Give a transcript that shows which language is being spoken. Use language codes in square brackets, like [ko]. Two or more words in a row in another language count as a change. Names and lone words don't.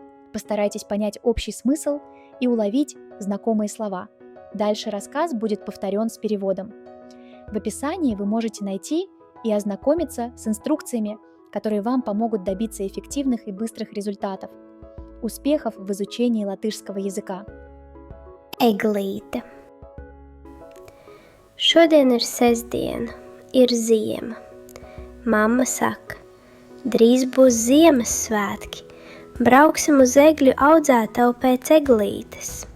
[ru] Постарайтесь понять общий смысл и уловить знакомые слова. Дальше рассказ будет повторен с переводом. В описании вы можете найти и ознакомиться с инструкциями, которые вам помогут добиться эффективных и быстрых результатов. Успехов в изучении латышского языка. [lv] Eglīte. Šodien ir sestdiena, ir ziema. Mamma saka, drīz būs Ziemassvētki, brauksim uz egļu audzētavu pēc eglītes.